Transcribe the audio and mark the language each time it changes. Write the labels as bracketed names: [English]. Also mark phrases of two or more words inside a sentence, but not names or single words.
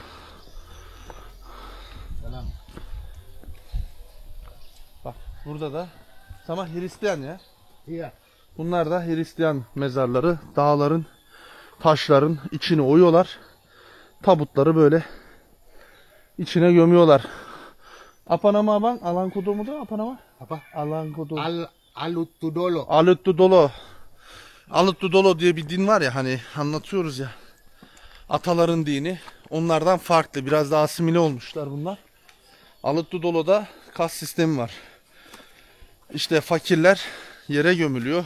[Turkish] Bak burada da tamam Hristiyan ya. [Indonesian] Iya. [Turkish] Bunlar da Hristiyan mezarları. Dağların, taşların içini oyuyorlar. Tabutları böyle içine gömüyorlar. [Indonesian] Apa nama bang? Alan kudu da apa nama? Apa? Alan kudu. Alutudolo. Alüttüdolo. [Turkish] Alüttüdolo diye bir din var ya hani anlatıyoruz ya. Ataların dini. Onlardan farklı. Biraz daha asimile olmuşlar bunlar. Alüttüdolo'da kas sistemi var. İşte fakirler yere gömülüyor.